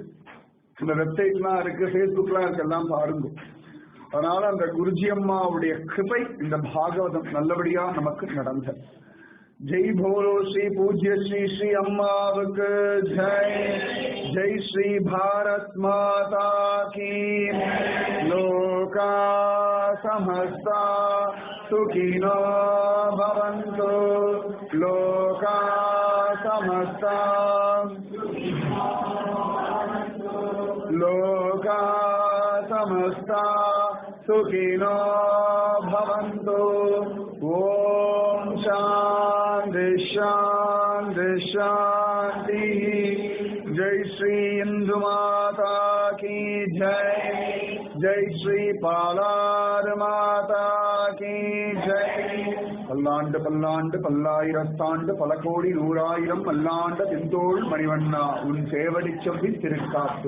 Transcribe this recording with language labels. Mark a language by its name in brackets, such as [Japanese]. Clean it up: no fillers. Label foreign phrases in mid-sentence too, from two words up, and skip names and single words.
[Tamil] இந்த வெப்சைட்லாம் இருக்கு, ஃபேஸ்புக்லாம் இருக்கு, எல்லாம் பாருங்க. அதனால அந்த குருஜி அம்மாவுடைய கிருபை இந்த பாகவதம் நல்லபடியா நமக்கு நடந்த. [Hindi] जय बोलो श्री पूज्य श्री श्री [Tamil] அம்மாவுக்கு ஜெய். [Hindi] जय श्री भारत माता की. [Sanskrit] लोका समस्ता सुखिनो भवन्तु. लोका समस्ता लोका समस्ता सुखिनो भवन्तु. ओम् शान्ति शान्ति शान्ति. [Hindi] जय श्री इंदु माता की जय. जय श्री पालारु माता की जय. [Tamil] பல்லாண்டு பல்லாண்டு பல்லாயிரத்தாண்டு பல கோடி நூறாயிரம் பல்லாண்ட திந்தோள் மணிவண்ணா உன் சேவடி சொல்லி திருக்காப்பு.